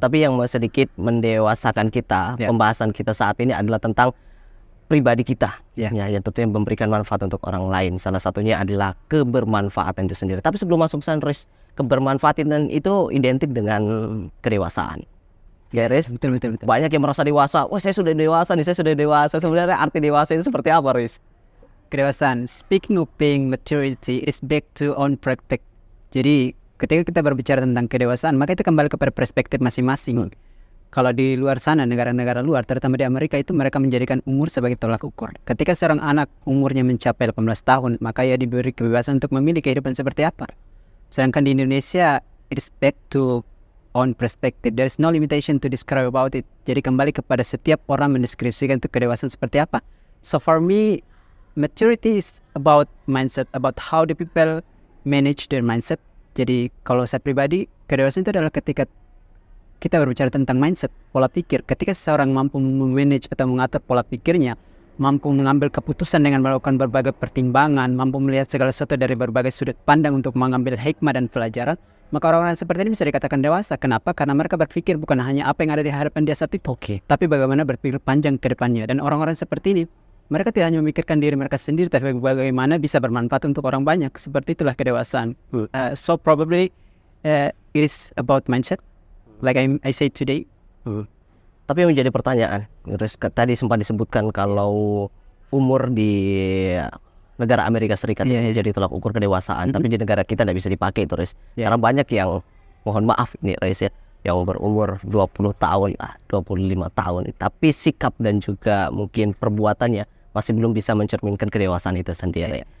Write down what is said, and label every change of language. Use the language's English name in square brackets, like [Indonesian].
[Indonesian] Tapi yang sedikit mendewasakan kita, pembahasan kita saat ini adalah tentang pribadi kita, yang tentunya memberikan manfaat untuk orang lain. Salah satunya adalah kebermanfaatan itu sendiri. Tapi sebelum masuk ke sana, Rois, kebermanfaatan itu identik dengan kedewasaan. Ya, Rois? Betul. Banyak yang merasa dewasa. Wah, saya sudah dewasa nih, saya sudah dewasa. Sebenarnya arti dewasa itu seperti apa, Rois? [English] Kedewasaan, speaking of being maturity, is back to own perspective. [Indonesian] Jadi ketika kita berbicara tentang kedewasaan, maka itu kembali kepada perspektif masing-masing. Kalau di luar sana, negara-negara luar, terutama di Amerika, itu mereka menjadikan umur sebagai tolak ukur. Ketika seorang anak umurnya mencapai 18 tahun, maka ia diberi kebebasan untuk memilih kehidupan seperti apa. Sedangkan di Indonesia, [English] it is back to own perspective. There is no limitation to describe about it. [Indonesian] Jadi kembali kepada setiap orang mendeskripsikan itu kedewasaan seperti apa. [English] So for me, maturity is about mindset, about how the people manage their mindset. [Indonesian] Jadi kalau saya pribadi, kedewasaan itu adalah ketika kita berbicara tentang mindset, pola pikir. Ketika seseorang mampu memanage atau mengatur pola pikirnya, mampu mengambil keputusan dengan melakukan berbagai pertimbangan, mampu melihat segala sesuatu dari berbagai sudut pandang untuk mengambil hikmah dan pelajaran, maka orang-orang seperti ini bisa dikatakan dewasa. Kenapa? Karena mereka berpikir bukan hanya apa yang ada di hadapan dia saat itu, tapi bagaimana berpikir panjang ke depannya. Dan orang-orang seperti ini, mereka tidak hanya memikirkan diri mereka sendiri, tapi bagaimana bisa bermanfaat untuk orang banyak. Seperti itulah kedewasaan. [English] So probably it is about mindset, like I said today. [Indonesian] Tapi yang menjadi pertanyaan, tadi sempat disebutkan kalau umur di negara Amerika Serikat itu jadi tolak ukur kedewasaan, tapi di negara kita tidak bisa dipakai itu, karena banyak yang, mohon maaf nih ya, yang berumur 20 tahun, 25 tahun, tapi sikap dan juga mungkin perbuatannya masih belum bisa mencerminkan kedewasaan itu sendiri.